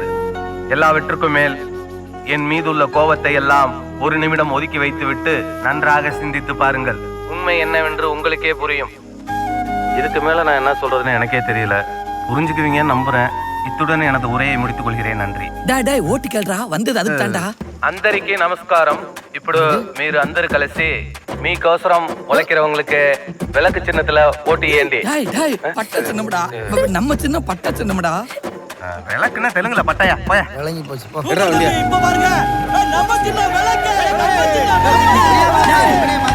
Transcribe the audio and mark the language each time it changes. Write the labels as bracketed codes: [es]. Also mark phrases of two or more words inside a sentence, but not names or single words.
[ta] எல்லாவற்றுக்கும் மேல் என் மீதுள்ள கோபத்தை எல்லாம் ஒரு நிமிடம் ஒதுக்கி வைத்துவிட்டு நன்றாக சிந்தித்து பாருங்கள். உண்மை என்னவென்று உங்களுக்கே புரியும். இதுக்கு மேல நான் என்ன சொல்றதுன்னு எனக்கே தெரியல. புரிஞ்சுக்குவீங்கன்னு நம்புறேன். இத்துடன் எனது உரையை முடித்துக் கொள்கிறேன். நன்றி. டேய் ஓட்டு கேள்றா, வந்தது அதுக்கு தான்டா. [te] అందరికీ నమస్కారం. ఇప్పుడు మీరు అందరూ కలిసి మీకోసం ఉలకిరవங்களுக்கு [ta] விளக்கு சின்னத்துல ஓட்டு ஏண்டி. டேய் பட்ட சின்னம்டா. நம்ம சின்ன பட்ட சின்னம்டா. விளக்குன்னா தெலுங்குல பட்டாயா? போயா. விளங்கி போச்சு போ. இப்ப பாருங்க, நம்ம சின்ன விளக்கு, நம்ம சின்ன விளக்கு.